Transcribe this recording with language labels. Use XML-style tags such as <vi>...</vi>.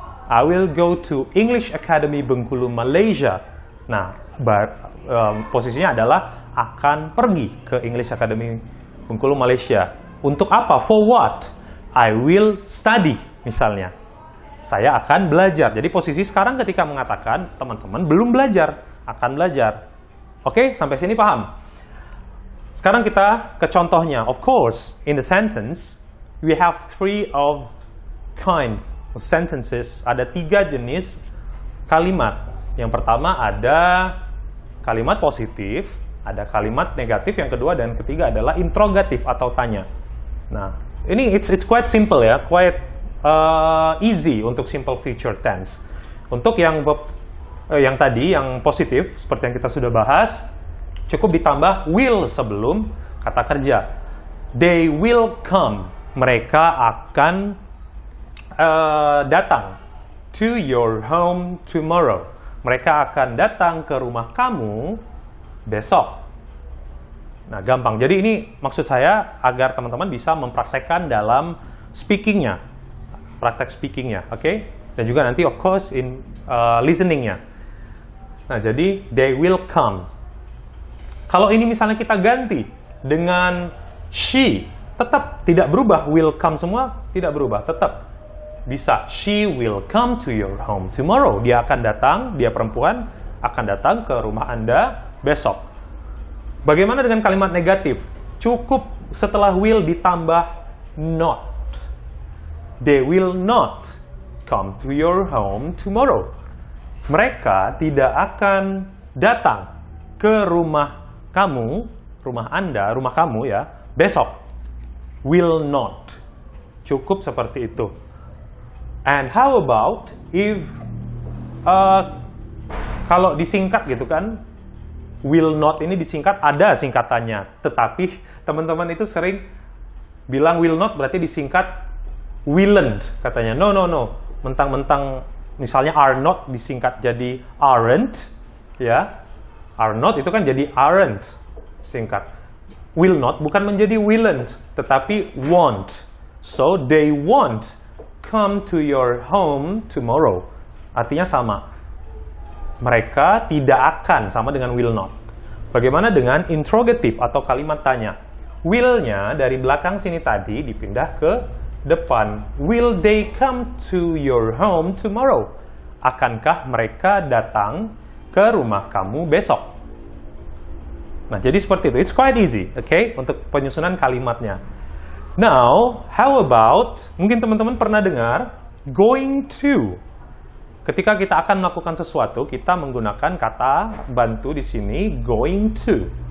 <en>I will go to English Academy Bengkulu, Malaysia.</en> <id>Nah, posisinya adalah akan pergi ke English Academy Bengkulu, Malaysia. Untuk apa?</id> <en>For what? I will study,</en> <id>misalnya. Saya akan belajar. Jadi posisi sekarang ketika mengatakan, teman-teman belum belajar, akan belajar. Oke, sampai sini paham? Sekarang kita ke contohnya.</id> <en>Of course, in the sentence, we have three of kind of sentences.</en> <id>Ada 3 jenis kalimat. Yang pertama ada kalimat positif, ada kalimat negatif, yang kedua dan ketiga adalah interrogatif atau tanya.</id> <en>Nah, ini it's quite simple ya, quite easy</en> <id>untuk</id> <en>simple future tense.</en> <id>Untuk yang verb yang tadi, yang positif, seperti yang kita sudah bahas, cukup ditambah will sebelum kata kerja.</id> <en>They will come.</en> <id>Mereka akan datang.</id> <en>To your home tomorrow.</en> <id>Mereka akan datang ke rumah kamu besok. Nah, gampang. Jadi ini maksud saya agar teman-teman bisa mempraktekkan dalam speaking-nya. Praktek speaking-nya, oke? Dan juga nanti of course in listening-nya. Nah, jadi</id> <en>they will come.</en> <id>Kalau ini misalnya kita ganti dengan she, tetap tidak berubah. Will come semua tidak berubah, tetap bisa.</id> <en>She will come to your home tomorrow.</en> <id>Dia akan datang, dia perempuan akan datang ke rumah Anda besok. Bagaimana dengan kalimat negatif? Cukup setelah will ditambah not.</id> <en>They will not come to your home tomorrow.</en> <id>Mereka tidak akan datang ke rumah kamu, rumah Anda, rumah kamu ya, besok.</id> <en>Will not.</en> <id>Cukup seperti itu.</id> <en>And how about if</en> <id>kalau disingkat gitu kan, will not ini disingkat, ada singkatannya. Tetapi teman-teman itu sering bilang will not berarti disingkat willn't katanya. No. Mentang-mentang misalnya are not disingkat jadi aren't, ya. Are not itu kan jadi aren't singkat. Will not bukan menjadi willn't, tetapi won't.</id> <en>So they won't come to your home tomorrow.</en> <id>Artinya sama. Mereka tidak akan, sama dengan will not. Bagaimana dengan interrogative atau kalimat tanya? Will-nya dari belakang sini tadi dipindah ke depan.</id> <en>Will they come to your home tomorrow?</en> <id>Akankah mereka datang ke rumah kamu besok? Nah, jadi seperti itu.</id> <en>It's quite easy, okay?</en> <id>Untuk penyusunan kalimatnya.</id> <en>Now, how about,</en> <id>mungkin teman-teman pernah dengar,</id> <en>going to.</en> <id>Ketika kita akan melakukan sesuatu, kita menggunakan kata bantu di sini, going to.</id>